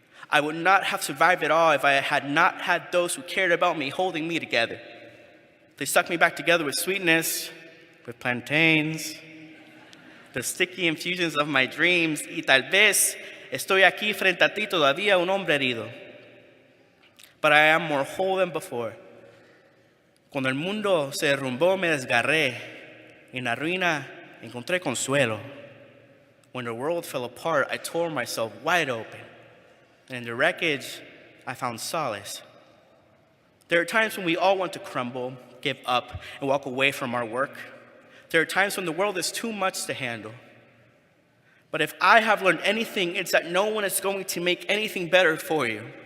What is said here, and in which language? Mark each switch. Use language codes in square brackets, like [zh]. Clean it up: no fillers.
[en] I would not have survived it all if I had not had those who cared about me holding me together. They stuck me back together with sweetness, with plantains, the sticky infusions of my dreams, [es] y tal vez estoy aquí frente a ti todavía un hombre herido. [en] But I am more whole than before. [es] Cuando el mundo se derrumbó, me desgarré. En la ruina encontré consuelo. [en] When the world fell apart, I tore myself wide open. And in the wreckage, I found solace. There are times when we all want to crumble, give up, and walk away from our work. There are times when the world is too much to handle. But if I have learned anything, it's that no one is going to make anything better for you.